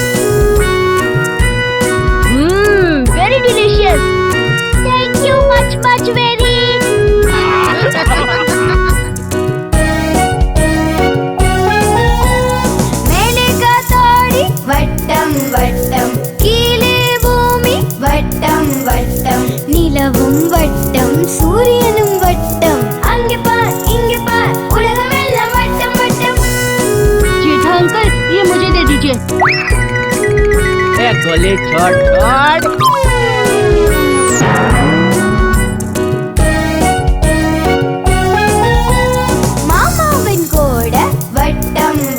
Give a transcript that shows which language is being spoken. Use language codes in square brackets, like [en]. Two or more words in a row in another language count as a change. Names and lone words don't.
[en] Very delicious. Thank you much very. [ta] மேலே காத்தாடி வட்டம் வட்டம் கீழே பூமி வட்டம் வட்டம் நிலவும் வட்டம் சூரியனும் வட்டம் அங்கே பார் இங்கே பார் உலகம் எல்லாம் வட்டம் வட்டம். [hi] जेठा अंकल ये मुझे दे दीजिए. गोली छोड़ छोड़. [ta] மாமாவின் கூட வட்டம்